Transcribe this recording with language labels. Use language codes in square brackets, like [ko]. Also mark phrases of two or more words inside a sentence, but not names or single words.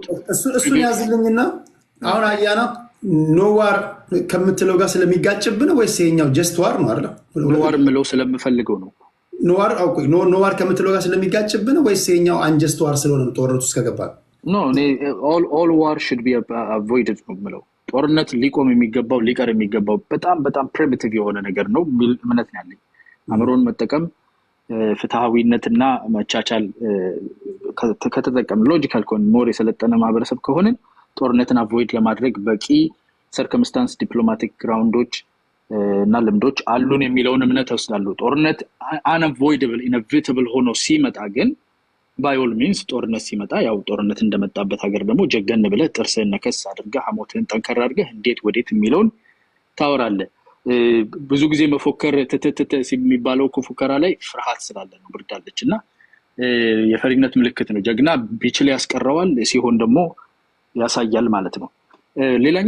[am] እሱን ያዝልኝና አሁን አያና ኖዋር ከምትለው ጋር ስለሚጋጭብን ወይስ ይሄኛው [en] just war [am] ነው አይደል? ኖዋር ምለው ስለምፈልገው ነው። ኖዋር ከምትለው ጋር ስለሚጋጭብን ወይስ ይሄኛው [en] unjust war [am] ስለሆነ ነው ጦርነቱ ውስጥ ከገባ? ኖ እኔ [en] all war should be avoided [am] ነው ምለው። ጦርነት ሊቆም የሚገባው ሊቀር የሚገባው በጣም ፕሪሚቲቭ የሆነ ነገር ነው የሚል እምነት ነው ያለኝ። አእምሮን መጠቀም ፍትሃዊነትና መቻቻል ከተጠቀም ሎጂካል ከሆነ ሞር የሰለጠነ ማህበረሰብ ከሆነ ጦርነትን አቮይድ ለማድረግ በቂ ሰርከምስታንስ ዲፕሎማቲክ ግራውንዶች እና ልምዶች አሉን የሚለውን እምነት ወስዳለሁ። ጦርነት [en] unavoidable inevitable [am] ሆኖ ሲመጣ ግን [en] by all means [am] ጦርነት ሲመጣ ያው ጦርነት እንደመጣበት ሀገር ደግሞ ጀገን ብለህ ጥርስህን ነከስ አድርገህ ሐሞትህን ጠንከር አድርገህ እንዴት ወዴት የሚለውን ታወራለህ። ብዙ ጊዜ መፎከር ተተተተ የሚባለው ፉከራ ላይ ፍርሃት ስላለ ነው ብርዳለች እና የፈሪነት ምልክት ነው። ጀግና ቢችል ያስቀረዋል ሲሆን ደግሞ ያሳያል ማለት ነው። ሌላኛው